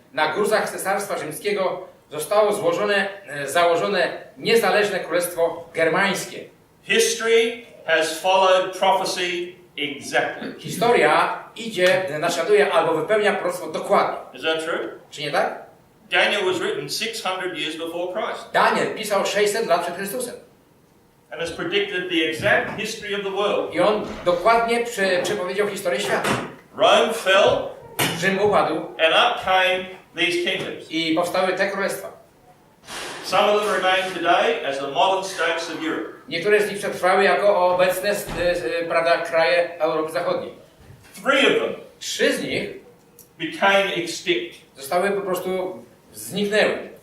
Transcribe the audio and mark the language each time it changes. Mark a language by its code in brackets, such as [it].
[pl] Na gruzach Cesarstwa Rzymskiego zostało założone niezależne królestwo germańskie. [en] History has followed prophecy exactly. [pl] Historia naśladuje albo wypełnia proroctwo dokładnie. [en] Is that true? [pl] Czy nie tak? [en] Daniel was written 600 years before Christ [pl] Daniel pisał 600 lat przed Chrystusem. [en] and has predicted the exact history of the world. [pl] I on dokładnie przepowiedział historię świata. [en] Rome fell, [pl] Rzym upadł [en] and up came these kingdoms. [pl] i powstały te królestwa. [en] Some of them remain today as the modern states of Europe. [pl] Niektóre z nich przetrwały jako obecne prawda, kraje Europy Zachodniej. [en] 3 of them [pl] 3 z nich [en] became extinct. [pl] zostały po prostu zniknęły.